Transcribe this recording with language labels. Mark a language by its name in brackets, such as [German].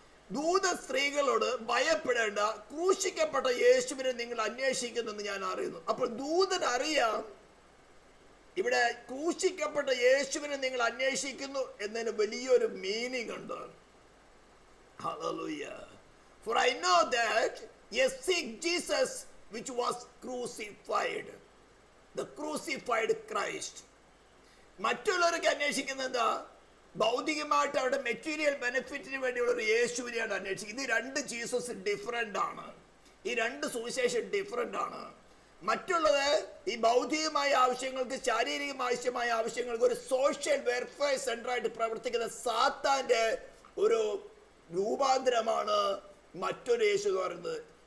[Malayalam] ദൂത സ്ത്രീകളോട് ഭയപ്പെടേണ്ട, ക്രൂശിക്കപ്പെട്ട യേശുവിനെ നിങ്ങൾ അന്വേഷിക്കുന്നെന്ന് ഞാൻ അറിയുന്നു. അപ്പോൾ ദൂതൻ അറിയാം ഇവിടെ ക്രൂശിക്കപ്പെട്ട യേശുവിനെ നിങ്ങൾ അന്വേഷിക്കുന്നു എന്നതിന് വലിയൊരു മീനിങ് ഉണ്ട്. [English] Hallelujah. For I know that ye seek Jesus which was crucified, the crucified Christ. [Malayalam] മറ്റുള്ളവരൊക്കെ അന്വേഷിക്കുന്നത് എന്താ? ഭൗതികമായിട്ട് അവരുടെ മെറ്റീരിയൽ ബെനിഫിറ്റിന് വേണ്ടിയുള്ള ഒരു യേശുവിനെയാണ് അന്വേഷിക്കുന്നത്. ഇത് രണ്ട് ജീസസ് ഡിഫറെന്റ് ആണ്, ഈ രണ്ട് സുവിശേഷം ഡിഫറെന്റ് ആണ്. മറ്റുള്ളത് ഈ ഭൗതികമായ ആവശ്യങ്ങൾക്ക്, ശാരീരികമായ ആവശ്യങ്ങൾക്ക് ഒരു സോഷ്യൽ വെൽഫെയർ സെന്റർ ആയിട്ട് പ്രവർത്തിക്കുന്ന സാത്താന്റെ ഒരു രൂപാന്തരമാണ് മറ്റൊരു യേശു എന്ന് പറയുന്നത്.